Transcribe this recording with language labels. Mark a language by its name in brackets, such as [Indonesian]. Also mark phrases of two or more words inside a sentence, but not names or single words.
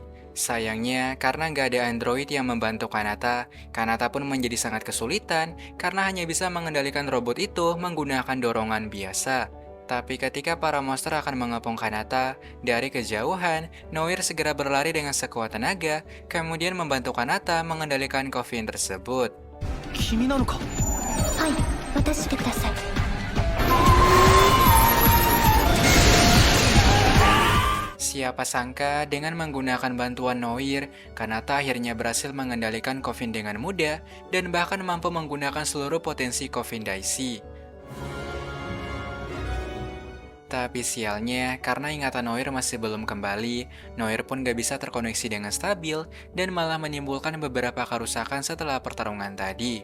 [Indonesian] Sayangnya, karena gak ada android yang membantu Kanata, Kanata pun menjadi sangat kesulitan karena hanya bisa mengendalikan robot itu menggunakan dorongan biasa. Tapi ketika para monster akan mengepung Kanata, dari kejauhan, Noir segera berlari dengan sekuat tenaga, kemudian membantu Kanata mengendalikan Coffin tersebut. [Japanese] 君なのか。はい渡してください。 [Indonesian] Siapa sangka dengan menggunakan bantuan Noir, Kanata akhirnya berhasil mengendalikan Coffin dengan mudah dan bahkan mampu menggunakan seluruh potensi Coffin Daisy. Tapi sialnya, karena ingatan Noir masih belum kembali, Noir pun gak bisa terkoneksi dengan stabil dan malah menimbulkan beberapa kerusakan setelah pertarungan tadi.